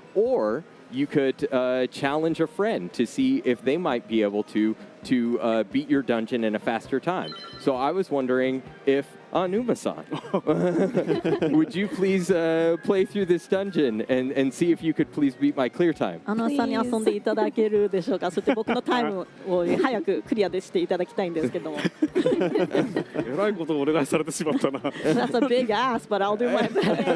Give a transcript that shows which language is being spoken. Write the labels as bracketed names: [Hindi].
[English] Or you could challenge a friend to see if they might be able to beat your dungeon in a faster time. So I was wondering if Anuma-san, would you please play through this dungeon and see if you could please beat my clear time? [Japanese] アナさんに遊んでいただけるでしょうか。そして僕のタイムを早くクリアでしていただきたいんですけども。えらいことをお願いされてしまったな。 [English] That's a big ask, but I'll do my best.